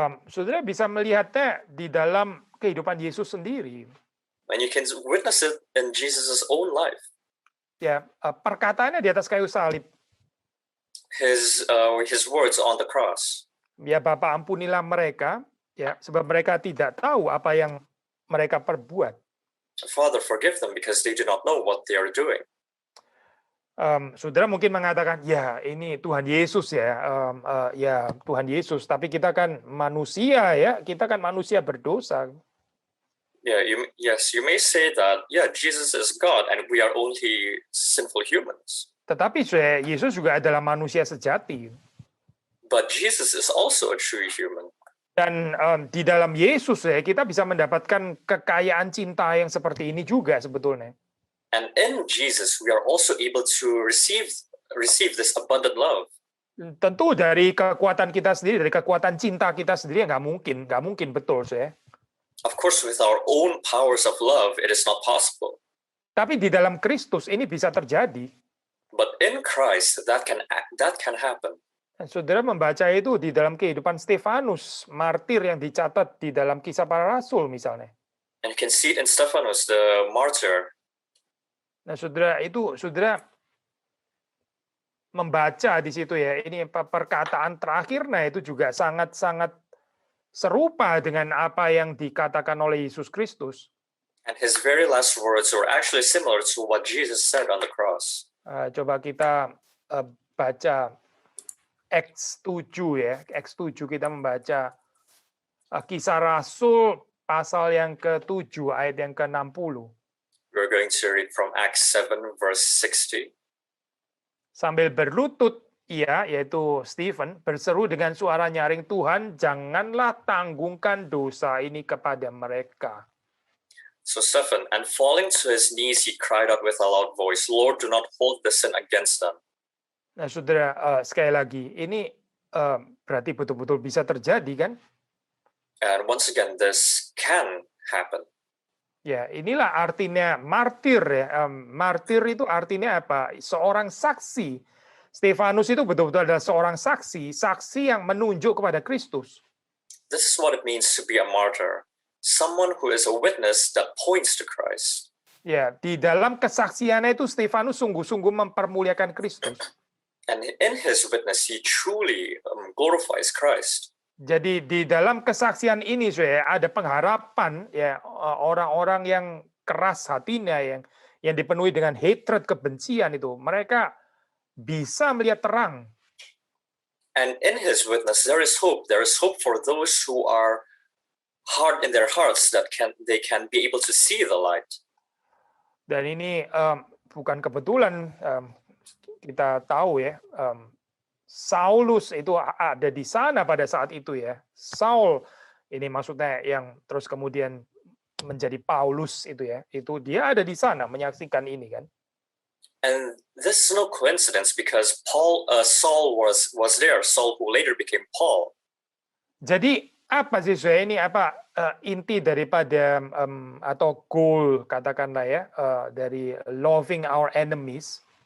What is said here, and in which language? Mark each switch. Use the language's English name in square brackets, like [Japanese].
[Indonesian] Saudara bisa melihatnya di dalam kehidupan Yesus sendiri. [English] And you can witness it in Jesus' own life. [Indonesian] Ya, perkataannya di atas kayu salib. [English] His words on the cross. [Indonesian] Ya Bapa, ampunilah mereka, Ya, sebab mereka tidak tahu apa yang mereka perbuat. [English] Father, forgive them because they do not know what they are doing. [Indonesian] Saudara mungkin mengatakan, ya ini Tuhan Yesus ya, ya Tuhan Yesus. Tapi kita kan manusia ya, kita kan manusia berdosa. [English] Yeah, you may say that, yeah, Jesus is God and we are only sinful humans. [Indonesian] Tetapi Yesus juga adalah manusia sejati. [English] But Jesus is also a true human. [Indonesian] Dan di dalam Yesus ya, kita bisa mendapatkan kekayaan cinta yang seperti ini juga sebetulnya. [English] And in Jesus, we are also able to receive this abundant love. [Indonesian] Tentu dari kekuatan kita sendiri, dari kekuatan cinta kita sendiri nggak mungkin betul saya. [English] Of course, with our own powers of love, it is not possible. [Indonesian] Tapi di dalam Kristus ini bisa terjadi. [English] But in Christ, that can happen. [Indonesian] Dan saudara membaca itu di dalam kehidupan Stefanus, martir yang dicatat di dalam Kisah Para Rasul misalnya. [English] And you can see it in Stephanus, the martyr. [Indonesian] Nah, saudara membaca di situ ya, ini perkataan terakhirnya itu juga sangat-sangat serupa dengan apa yang dikatakan oleh Yesus Kristus. [English] And his very last words were actually similar to what Jesus said on the cross. [Indonesian] Coba kita baca Acts 7 ya, Acts 7 kita membaca Kisah Rasul pasal yang ke-7 ayat yang ke-60. [English] We're going to read from Acts 7 verse 60. [Indonesian] Sambil berlutut ia, yaitu Stephen, berseru dengan suara nyaring, Tuhan, janganlah tanggungkan dosa ini kepada mereka. [English] So Stephen, and falling to his knees, he cried out with a loud voice, Lord, do not hold the sin against them. [Indonesian] Nah, saudara, sekali lagi, ini berarti betul-betul bisa terjadi, kan? [English] And once again, this can happen. [Indonesian] Ya, inilah artinya martir ya. Martir itu artinya apa? Seorang saksi. Stefanus itu betul-betul adalah seorang saksi yang menunjuk kepada Kristus. [English] This is what it means to be a martyr. Someone who is a witness that points to Christ. [Indonesian] Ya, di dalam kesaksiannya itu Stefanus sungguh-sungguh mempermuliakan Kristus. [English] And in his witness, he truly glorifies Christ. [Indonesian] Jadi di dalam kesaksian ini saya ada pengharapan ya orang-orang yang keras hatinya yang dipenuhi dengan hatred, kebencian itu, mereka bisa melihat terang. [English] And in his witness there is hope. There is hope for those who are hard in their hearts that they can be able to see the light. [Indonesian] Dan ini bukan kebetulan, kita tahu ya, Saulus itu ada di sana pada saat itu ya. Saul ini maksudnya yang terus kemudian menjadi Paulus itu ya. Itu dia ada di sana menyaksikan ini kan. [English] And this is no coincidence because Saul was there. Saul who later became Paul. [Indonesian] Jadi apa sih saya ini inti daripada atau goal katakanlah ya dari [English] loving our enemies?